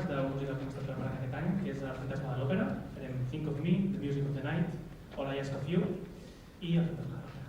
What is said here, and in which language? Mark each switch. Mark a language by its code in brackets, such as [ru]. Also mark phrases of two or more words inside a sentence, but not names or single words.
[ca] de música que hem estat preparant aquest any, que és el Fantasma de l'Òpera, farem [en] Think of Me, The Music of the Night, All I Ask of You [ca] i el Fantasma de l'Òpera.